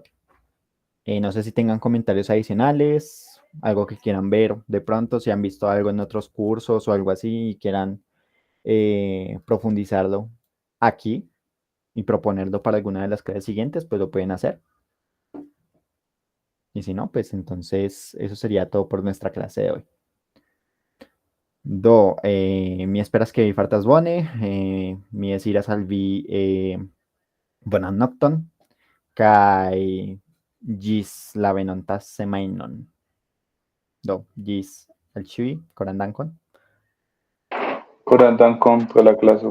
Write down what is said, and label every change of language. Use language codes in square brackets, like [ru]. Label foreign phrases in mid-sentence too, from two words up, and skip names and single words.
[es] No sé si tengan comentarios adicionales, algo que quieran ver de pronto, si han visto algo en otros cursos o algo así y quieran profundizarlo aquí y proponerlo para alguna de las clases siguientes, pues lo pueden hacer. Y si no, pues entonces eso sería todo por nuestra clase de hoy. [eo] Do, mi esperas que vi fartas bone, mi desiras al vi bonan nocton, kai gis la venontas semajnon. Do, gis al ĉiuj koran dankon. Koran dankon pro la klaso.